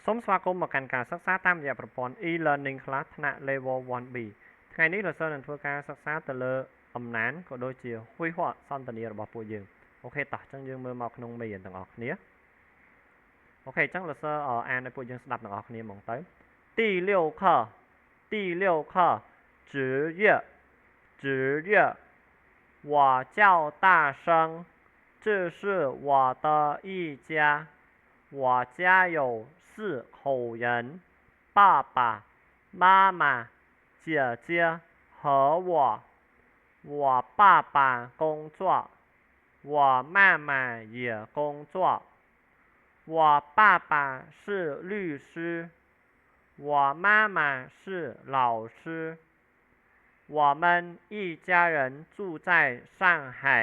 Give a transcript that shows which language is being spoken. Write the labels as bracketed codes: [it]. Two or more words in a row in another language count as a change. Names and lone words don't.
[km] សូមស្វាគមន៍មកកាន់ការសិក្សាតាមរយៈប្រព័ន្ធ [en] e-learning class [km] ថ្នាក់ level 1B ថ្ងៃនេះលោកសិស្សនឹងធ្វើការសិក្សាទៅលើអំណានក៏ដូចជាហួយហក់សន្តានារបស់ពួកយើងអូខេតោះអញ្ចឹងយើងមើលមកក្នុងមេរៀនទាំងអស់គ្នាអូខេអញ្ចឹងលោកសិស្សអានឲ្យពួកយើងស្ដាប់ទាំងអស់គ្នាហ្មងទៅ [zh] 第六课职业我叫大声这是我的一家我家有4口人爸爸妈妈姐姐和我爸爸工作我妈妈也工作我爸爸是律师我妈妈是老师我们一家人住在上海